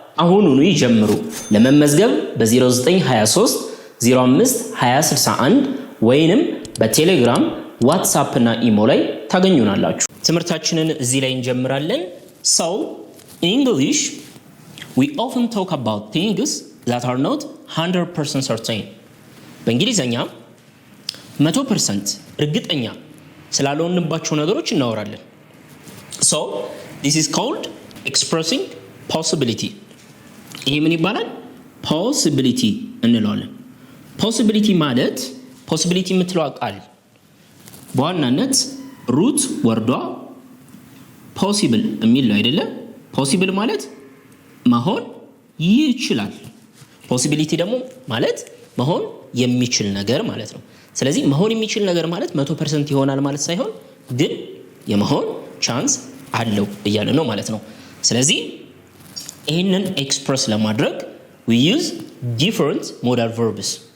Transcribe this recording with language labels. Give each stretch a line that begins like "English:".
Amharic: አሁኑኑ ይጀምሩ። ለመመዝገብ በ0923 05 2061 ወይንም በቴሌግራም ዋትስአፕ እና ኢሞ ላይ ታገኙናላችሁ። ትምህርታችንን እዚህ ላይ እንጀምራለን።
English: So in English we often talk about things that are not 100% certain.
Amharic: በእንግሊዘኛ 100% እርግጠኛ ስላልሆንባቸው ነገሮች እናወራለን።
English: So this is called expressing possibility.
Amharic: ይሄ ምን ይባላል? possibility እንለዋለን። possibility ማለት possibility የምትለው ቃል በዋናነት ሩት ወርዷ possible የሚል ነው አይደለ? possible ማለት መሆን ይችላል። possibility ደግሞ ማለት መሆን የሚችል ነገር ማለት ነው። ስለዚህ መሆን የሚችል ነገር ማለት 100% ይሆናል ማለት ሳይሆን ግን የመሆን ቻንስ አለው እያለ ነው ማለት ነው። ስለዚህ ይህንን ኤክስፕረስ ለማድረግ
English: we use different modal verbs.